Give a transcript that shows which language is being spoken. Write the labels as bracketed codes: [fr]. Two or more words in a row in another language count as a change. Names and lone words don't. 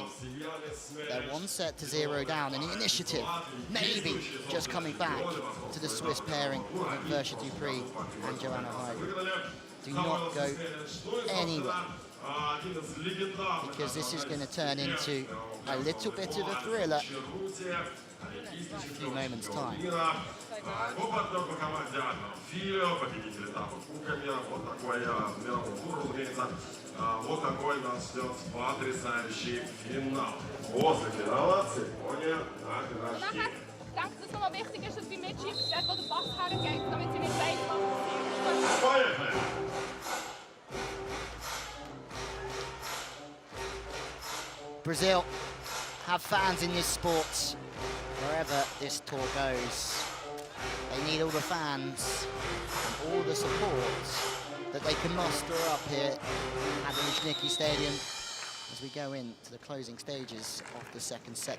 [en] They're 1-0 down, and the initiative maybe just coming back to the Swiss pairing of Vergé-Depré and Joanna Heidrich. Do not go anywhere, because this is going to turn into a little bit of a thriller in a few moments' time. [ru] Вот такой нас ждет потрясающий финал. После финала церемония награждения. [de] Ich denke, dass es nochmal wichtig ist, dass die Mitschiedsrichter dort, wo der Pass hergeht, damit sie nicht weiss, was passiert. [en] Brazil have fans in this sport wherever this tour goes. They need all the fans and all the support that they can muster up here at the Luzhniki Stadium as we go into the closing stages of the second set.